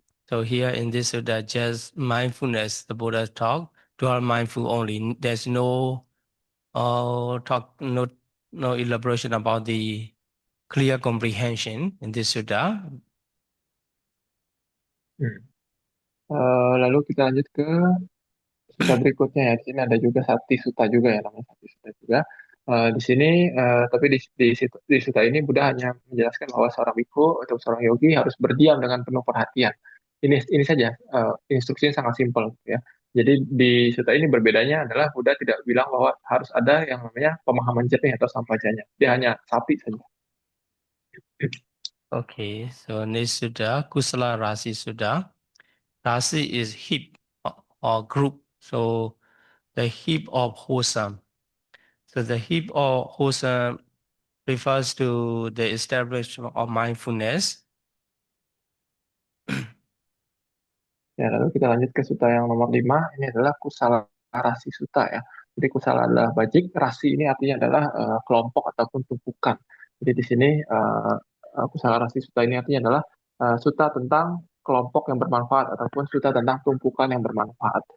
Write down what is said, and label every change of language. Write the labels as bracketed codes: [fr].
[en] So here in this Sutta, just mindfulness, the Buddha talk, dual mindful only. There's no talk, no elaboration about the clear comprehension in this Sutta. [id] Lalu kita lanjut ke sutta berikutnya ya. Di sini ada juga Sati Sutta juga ya, namanya Sati Sutta juga. Di sini, tapi di sutta ini Buddha hanya menjelaskan bahwa seorang bhikkhu atau seorang yogi harus berdiam dengan penuh perhatian. Ini saja, instruksinya sangat simpel ya. Jadi di sutta ini berbedanya adalah Buddha tidak bilang bahwa harus ada yang namanya pemahaman jernih atau sampajanya. Dia hanya sapi saja. [en] Okay, so next Sutta, Kusala Rasi Sutta. Rasi is heap or group. So the heap of wholesome. So the heap of wholesome refers to the establishment of mindfulness. [id] Ya, lalu kita lanjut ke sutta yang nomor 5. Ini adalah kusala rasi sutta ya. Jadi kusala adalah bajik, rasi ini artinya adalah kelompok ataupun tumpukan. Jadi di sini kusala rasi sutta ini artinya adalah sutta tentang kelompok yang bermanfaat ataupun sutta tentang tumpukan yang bermanfaat.